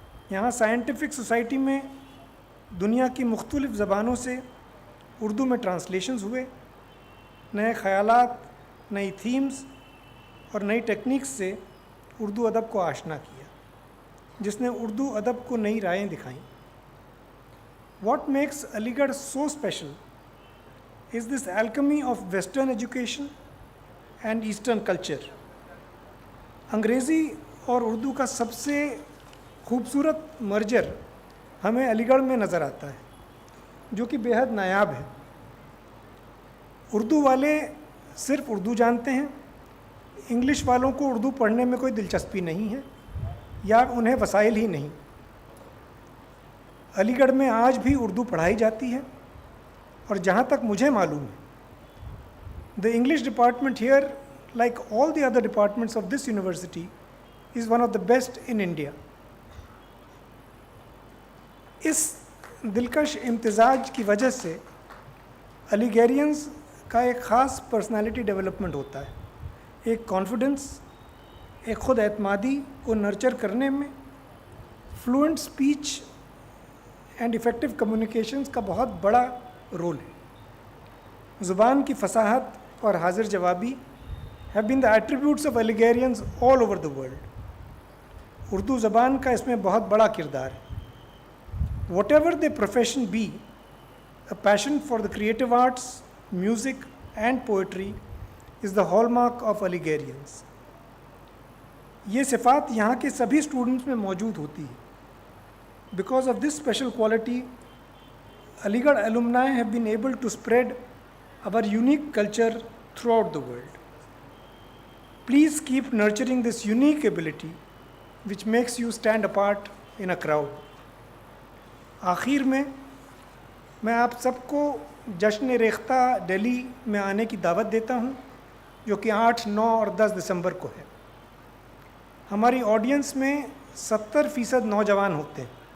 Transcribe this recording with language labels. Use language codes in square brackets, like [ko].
[ur] یہاں scientific society میں دنیا کی مختلف زبانوں سے اردو میں ٹرانسلیشنز ہوئے. نئے خیالات، نئی تھیمز اور نئی ٹیکنیکس سے اردو ادب کو آشنا کیا، جس نے اردو ادب کو نئی رائیں دکھائیں. [en] What makes Aligarh so special is this alchemy of Western education and Eastern culture. [ur] انگریزی اور اردو کا سب سے خوبصورت مرجر ہمیں علی گڑھ میں نظر آتا ہے، جو کہ بے حد نایاب ہے. اردو والے صرف اردو جانتے ہیں، انگلش والوں کو اردو پڑھنے میں کوئی دلچسپی نہیں ہے یا انہیں وسائل ہی نہیں. علی گڑھ میں آج بھی اردو پڑھائی جاتی ہے، اور جہاں تک مجھے معلوم ہے [en] the English department here, like all the other departments of this university, is one of the best in India. [ur] اس دلکش امتزاج کی وجہ سے الیگیرینز کا ایک خاص پرسنالٹی ڈیولپمنٹ ہوتا ہے. ایک کانفیڈنس، ایک خود اعتمادی کو نرچر کرنے میں fluent speech and effective communications کا بہت بڑا رول ہے. زبان کی فصاحت اور حاضر جوابی [en] have been the attributes of Aligarhians all over the world. [ur] Urdu زبان کا اس میں بہت بڑا کردار ہے. [en] Whatever their profession be, a passion for the creative arts, music and poetry is the hallmark of Aligarhians. [ur] یہ صفات یہاں کے سبھی اسٹوڈنٹس میں موجود ہوتی ہے. [en] Because of this special quality, Aligarh alumni have been able to spread our unique culture throughout the world. Please keep nurturing this unique ability which makes you stand apart in a crowd. [ur] آخر میں آپ سب کو جشن ریختہ دہلی میں آنے کی دعوت دیتا ہوں، جو کہ 8، 9 اور 10 دسمبر کو ہے. ہماری آڈینس میں 70% نوجوان ہوتے ہیں.